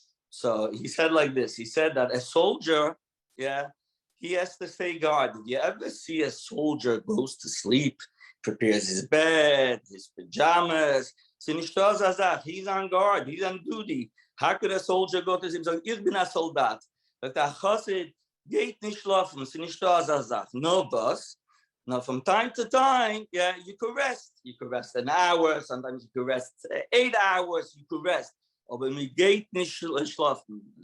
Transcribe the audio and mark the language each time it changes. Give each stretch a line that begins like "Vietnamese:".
English: So he said like this. He said that a soldier, he has to stay guard. Did you ever see a soldier goes to sleep, prepares his bed, his pajamas? He's on guard. He's on duty. How could a soldier go to sleep?
Yiddish: So, ich bin a soldat. But a chassid geht nicht schlafen.
English: No, boss. Now, from time to time, you could rest. You could rest an hour. Sometimes you could rest 8 hours. You could rest.
Yiddish: Aber mir geht nicht schlafen.